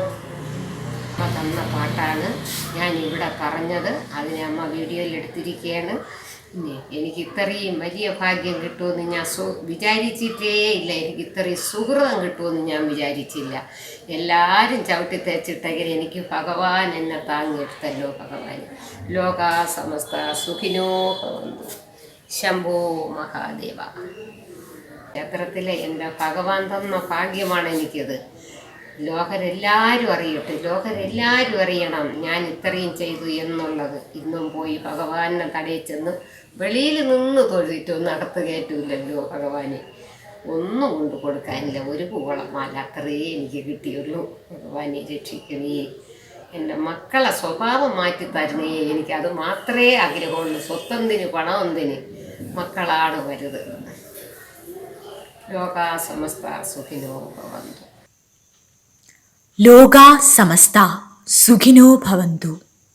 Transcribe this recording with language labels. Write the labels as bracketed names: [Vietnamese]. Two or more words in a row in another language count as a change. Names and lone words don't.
[Malayalam] അമ്മ തന്ന പാട്ടാണ് ഞാൻ ഇവിടെ പറഞ്ഞത്. അതിനെ അമ്മ വീഡിയോയിൽ എടുത്തിരിക്കുകയാണ്. പിന്നെ എനിക്ക് ഇത്രയും വലിയ ഭാഗ്യം കിട്ടുമെന്ന് ഞാൻ വിചാരിച്ചിട്ടേ ഇല്ല. എനിക്ക് ഇത്രയും സുഹൃതം കിട്ടുമെന്ന് ഞാൻ വിചാരിച്ചില്ല. എല്ലാവരും ചവിട്ടി തേച്ചിട്ടെങ്കിൽ എനിക്ക് ഭഗവാൻ എന്നെ താങ്ങിയെടുത്തല്ലോ. [Sanskrit] ഭഗവാൻ ലോകാ സമസ്ത സുഖിനോ ഭവന്തു. [Malayalam] ശംഭോ മഹാദേവ. ക്ഷേത്രത്തിലെ എൻ്റെ ഭഗവാൻ തന്ന ഭാഗ്യമാണ് എനിക്കത്. ലോകരെല്ലാവരും അറിയട്ടെ, ലോകരെല്ലാവരും അറിയണം ഞാൻ ഇത്രയും ചെയ്തു എന്നുള്ളത്. ഇന്നും പോയി ഭഗവാനെ തടയിൽ ചെന്ന് വെളിയിൽ നിന്ന് തൊഴുതിട്ടൊന്നും അകത്ത് കയറ്റൂലല്ലോ ഭഗവാന്. ഒന്നും കൊണ്ട് കൊടുക്കാനില്ല, ഒരു പൂവളമാല അത്രയേ എനിക്ക് കിട്ടിയുള്ളൂ. ഭഗവാനെ രക്ഷിക്കണേ, എൻ്റെ മക്കളെ സ്വഭാവം മാറ്റി തരണേ, എനിക്കത് മാത്രമേ ആഗ്രഹമുള്ളൂ. സ്വത്തെന്തിന് പണമെന്തിന്, മക്കളാണ് വലുത്. [Sanskrit] ലോകാ സമസ്ത സുഖിനോ ഭവന്തു. ലോകാ സമസ്ത സുഖിനോ ഭവന്തു.